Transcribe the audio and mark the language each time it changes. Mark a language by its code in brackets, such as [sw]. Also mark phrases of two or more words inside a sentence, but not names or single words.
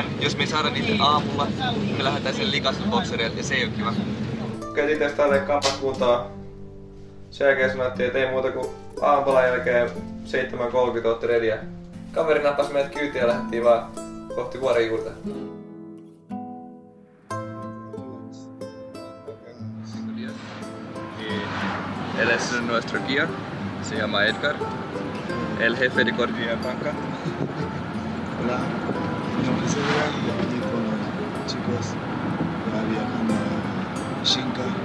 [fi] Jos me ei saada niitä aamulla, me lähdetään sen likaisen bokserille ja se ei oo kiva. Käytiin tästä tälleen kapakuntaa. Sen jälkeen sanottiin, että ei muuta kuin aamupalan jälkeen 7.30 ootte redia. Kaveri nappasi meidät kyytiin ja lähdettiin vaan kohti vuoren juurta. [es] Él es nuestro guía, se llama Edgar, el jefe de Cordillera Blanca. Hola, mi nombre es Edgar y aquí con los chicos ya viajando a Xinca.